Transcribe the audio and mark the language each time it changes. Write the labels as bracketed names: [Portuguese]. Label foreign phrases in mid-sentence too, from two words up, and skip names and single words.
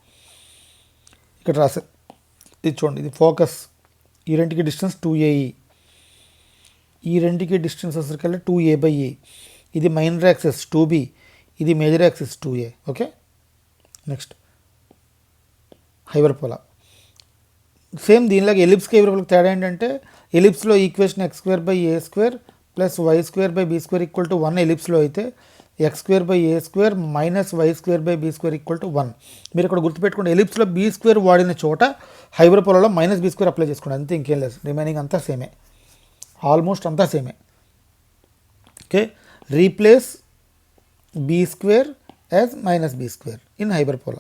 [Telugu] ఇక్కడ రాశారు, ఇది చూడండి, ఇది ఫోకస్, ఈ రెండుకి డిస్టెన్స్ 2ae, ఈ రెండుకి డిస్టెన్స్ వచ్చేసరికల్లా 2a/e. ఇది [English] minor axis [Telugu] 2b, ఇది [English] major axis [Telugu] 2a. [English] okay. next hyperbola same [Telugu] దీనిలాగా ఎలిప్స్కి హైపర్బోలాకి తేడా ఏంటంటే ఎలిప్స్లో ఈక్వేషన్ x² + a² + y² = b² = 1 ఎలిప్స్లో అయితే x² + a² - y² + b² = 1. మీరు ఇక్కడ గుర్తుపెట్టుకోండి, ఎలిప్స్లో b² వాడిన చోట హైపర్బోలాలో -b² అప్లై చేసుకోండి, అంతే, ఇంకేం లేదు. రిమైనింగ్ అంతా సేమే, ఆల్మోస్ట్ అంతా సేమే. ఓకే. [English] replace b² as -b² in hyperbola.